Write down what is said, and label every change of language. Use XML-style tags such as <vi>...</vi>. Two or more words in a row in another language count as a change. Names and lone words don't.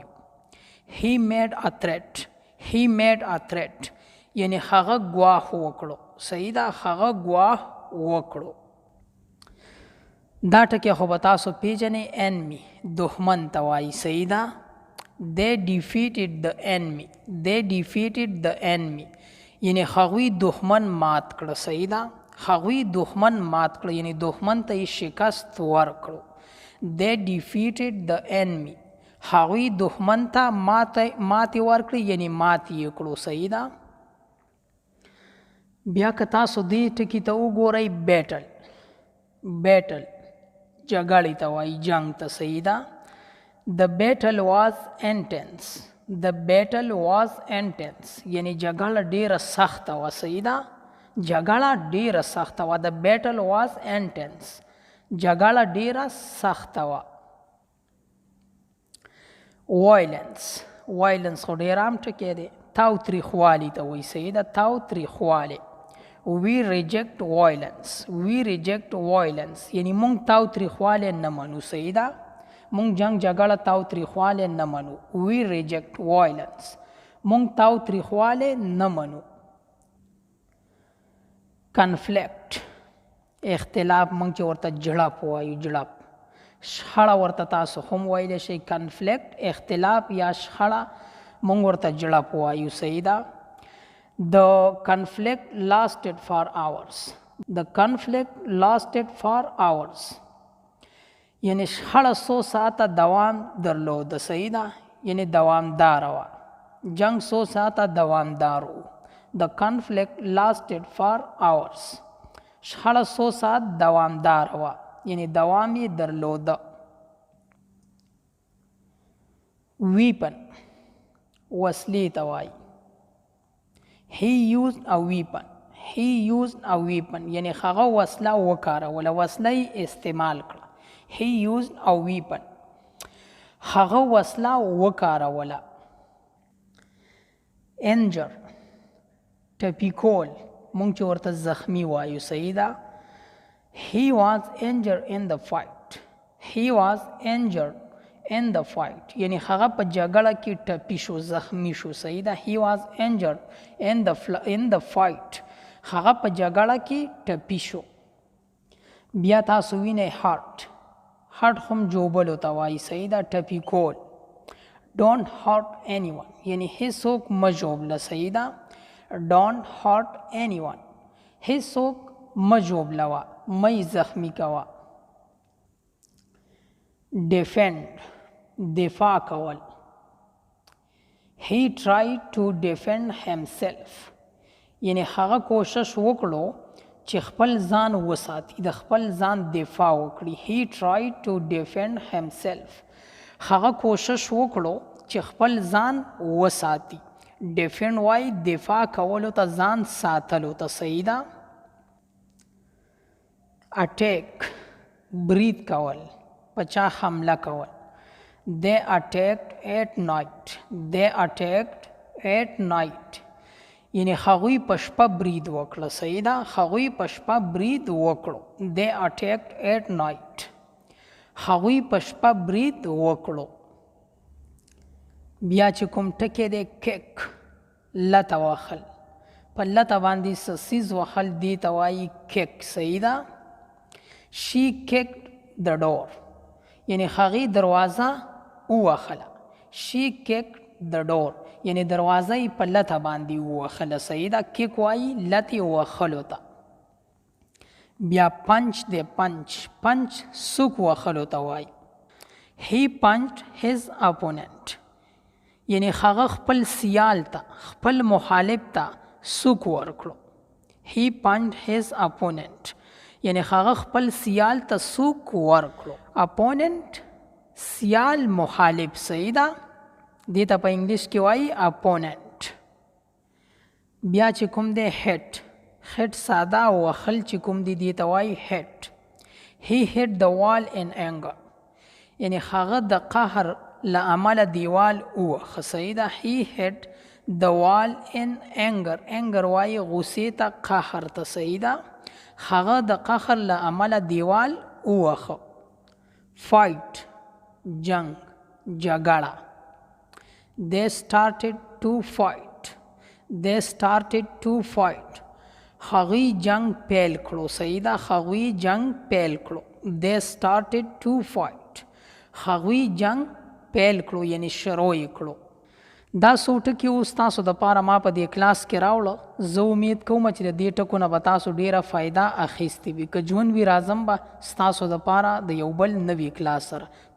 <en>he made a threat</en> <ps>یعنی هغه ګواښ وکړو صحیح ده. هغه ګواښ وکړو. دا ټکی خو به تاسو پیژنئ enemy دښمن ته وایي صحیح ده.</ps> <en>they defeated the enemy</en> <ps>یعنی هغوی دښمن مات کړه صحیح ده. هغوی دښمن مات کړه یعنی دښمن ته یې شکست ورکړو.</ps> <en>they defeated the enemy</en> <ps>هغوی دښمن ته ماتې ورکړي یعنی مات یې کړو صحیح ده. بیا که تاسو دې ټکي ته وګورئ بیټل جګړې ته وایي جنګ ته صحیح ده.</ps> <en>the battle was intense</en> <ps>یعنی جګړه ډیره سخته وه صحیح ده. جګړه ډیره سخته وه.</ps> <en>the battle was intense</en> <ps>جګړه ډیره سخته وه. وایلنس خو ډیر عام ټکی دی. تاوتریخوالي ته وایي صحیح ده. تاوتریخوالی</ps> <en>we reject violence</en> <ps>یعنی مونږ تاوتریخوالی نه منو صحیح ده. مونږ جنګ جګړه تاوتریخوالی نه منو.</ps> <en>we reject violence</en> <ps>مونږ تاوتریخوالی نه منو. کنفلیکټ اختلاف مونږ چې ورته جړپ وایو جړپ. شخړه ورته تاسو هم ویلی شئ. کنفلیکټ اختلاف یا شخړه مونږ ورته جړپ وایو صحیح ده.</ps> <en>The conflict lasted for hours. The conflict lasted for hours.</en> <ps>یعنی شخړه څو ساعته دوام درلود. صحیح ده، یعنی دوامدار وه. جنگ څو ساعته دوامدار و.</ps> <en>The conflict lasted for hours.</en> <ps>شخړه څو ساعت دوامدار وه، یعنی دوام یې درلوده. weapon وسلې ته وایي.</ps> <en>he used a weapon. he used a weapon</en> <ps>یعنی هغه وسله وکاروله، وسله یې استعمال کړه.</ps> <en>he used a weapon</en> <ps>هغه وسله وکاروله. injure ټپي کول مونږ چې ورته زخمی وایو. صحیح ده.</ps> <en>he was injured in the fight. he was injured in the fight</en> <ps>یعنی هغه په جګړه کې ټپي شو، زخمی شو. صحیح ده.</ps> <en>he was injured in the fight</en> <ps>هغه په جګړه کې ټپي شو. بیا تاسو وینئ</ps> <en>hurt. hurt</en> <ps>هم جوبلو ته وایي. صحیح ده. ټپي کول.</ps> <en>don't hurt anyone</en> <ps>یعنی هیڅوک مه ژوبله. صحیح ده.</ps> <en>don't hurt anyone</en> <ps>هیڅوک مه ژوبلوه، مه یې زخمی کوه. defend دفاع کول.</ps> <en>he tried to defend himself</en> <ps>یعنی هغه کوشش وکړو چې خپل ځان وساتي، د خپل ځان دفاع وکړي.</ps> <en>he tried to defend himself</en> <ps>هغه کوشش وکړو چې خپل ځان وساتي. defend وای دفاع کولو ته، ځان ساتلو ته. صحیح ده. attack برید کول، پچا حمله کول.</ps> <en>they attacked at night. they attacked at night</en> <ps>یعنی هغوی په شپه برید وکړه. صحیح ده. هغوی په شپه برید وکړو.</ps> <en>they attacked at night</en> <ps>هغوی په شپه برید وکړو. بیا چې کوم ټکی دی kick لته وهل، په لته باندې څه څیز وهل دې ته وایي kick. صحیح ده.</ps> <en>she kicked the door</en> <ps>یعنی هغې دروازه ووهله.</ps> <en>she kicked the door</en> <ps>یعنی دروازه یې په لته باندې ووهله. صحیح ده. kick وایي لتې وهلو ته. بیا punch دی. punch سوک وهلو ته وایي.</ps> <en>he punched his opponent</en> <ps>یعنی هغه خپل سیال ته، خپل مخالف ته سوک ورکړو.</ps> <en>he punched his opponent</en> <ps>یعنی هغه خپل سیال ته سوک ورکړو. opponent سیال، مخالف. صحیح ده. دې ته په انګلیش کې وایي opponent. بیا چې کوم دی hit ساده وهل چې کوم دی دې ته وایي hit.</ps> <en>he hit the wall in anger</en> <ps>یعنی هغه د قهر له امله دیوال ووهه. صحیح ده.</ps> <en>he hit the wall in anger</en> <ps>وایي غصې ته، قهر ته. صحیح ده. هغه د قهر له امله دیوال ووهه. fight جنگ، جګړه.</ps> <en>they started to fight. they started to fight</en> <ps>هغوی جنگ پیل کړو. صحیح ده. هغوی جنگ پیل کړو.</ps> <en>they started to fight</en> <ps>هغوی جنگ پیل کړو یعنی شروع یې کړو. دا څو ټکي اوس تاسو دپاره ما په دې کلاس کې راوړه. زه امید کوم چې د دې ټکو نه به تاسو ډیره فایده اخیستې وي. که ژوند وي راځم به ستاسو دپاره د یو بل نوي کلاس سره.</ps>